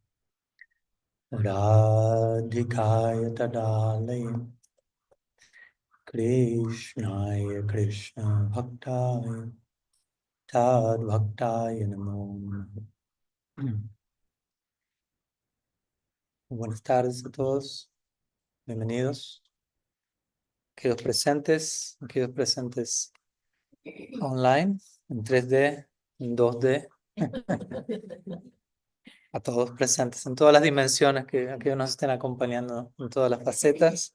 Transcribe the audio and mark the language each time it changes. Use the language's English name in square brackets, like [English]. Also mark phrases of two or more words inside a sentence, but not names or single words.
[Sanskrit] Radhikaya Tadalaya Krishnaya Krishna Bhaktaya Tad Bhaktaya Namo. [Spanish] Buenas tardes a todos, bienvenidos. Aquellos presentes online, en 3D, en 2D, a todos presentes en todas las dimensiones que nos estén acompañando, en todas las facetas.